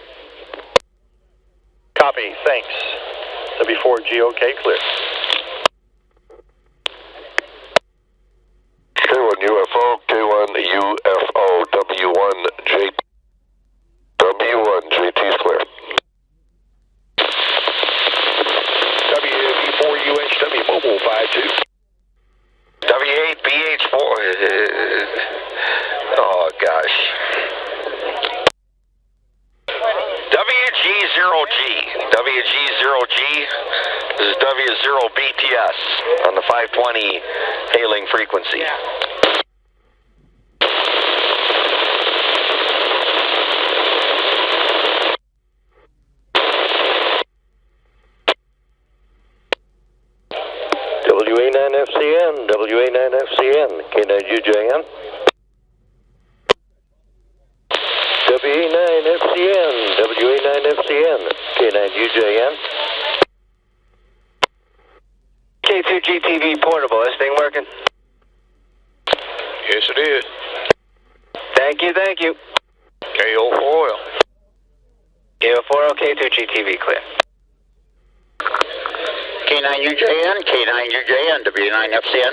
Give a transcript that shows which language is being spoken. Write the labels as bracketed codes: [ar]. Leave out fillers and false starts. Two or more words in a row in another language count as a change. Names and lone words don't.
[en] Copy, thanks. W4GOK clear. K1 UFO, K1 UFO, W1JT. W1JT is clear. W4UHW mobile 5-2. W8BH4. Oh gosh. WG0G. This is W0BTS on the 520 hailing frequency. WA9FCN, WA9FCN, K9UJN. WA9FCN, WA9FCN, K9UJN. K2GTV portable, this thing working? Yes, it is. Thank you. KO4 oil. KO4, K2GTV clear. K9UJN, W9FCN.